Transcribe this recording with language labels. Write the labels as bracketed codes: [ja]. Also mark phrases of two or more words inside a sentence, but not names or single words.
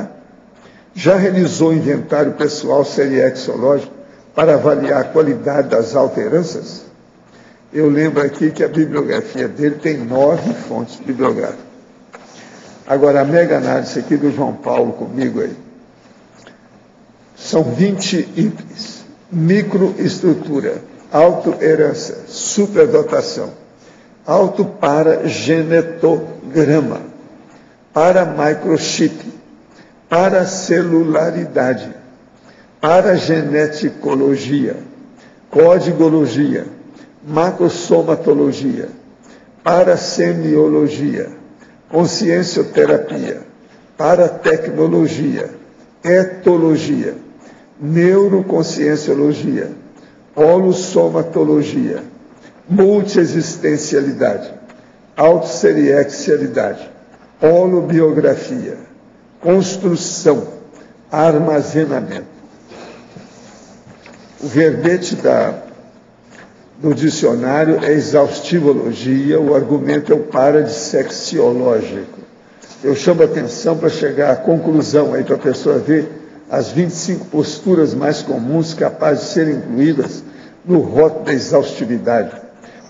[pt] Já realizou o inventário pessoal seriexológico para avaliar a qualidade das alteranças? Eu lembro aqui que a bibliografia dele tem 9 fontes bibliográficas. Agora, a mega análise aqui do João Paulo comigo aí. São 20 itens. Microestrutura, autoherança, superdotação, autoparagenetograma, paramicrochip, paracelularidade, parageneticologia, codigologia, macrosomatologia, parasemiologia, consciencioterapia, paratecnologia, etologia, neuroconscienciologia, holossomatologia, multiexistencialidade, autosseriexialidade, holobiografia, construção, armazenamento. O verbete do dicionário é exaustivologia, o argumento é o paradissexiológico. Eu chamo a atenção para chegar à conclusão aí, para a pessoa ver as 25 posturas mais comuns capazes de serem incluídas no rótulo da exaustividade.